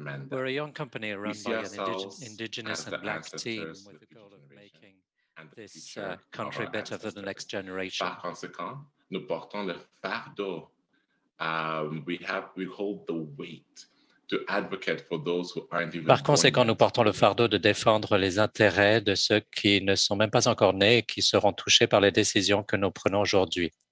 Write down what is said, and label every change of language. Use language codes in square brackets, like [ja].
[en] We're a young company run by an indigenous and Black team with the goal of making this country better for the next generation. [fr] Par conséquent, nous portons le fardeau. [en] We hold the weight to advocate for those who aren't even [fr] Par conséquent, nous portons le fardeau de défendre les intérêts de ceux qui ne sont même pas encore nés et qui seront touchés par les décisions que nous prenons aujourd'hui.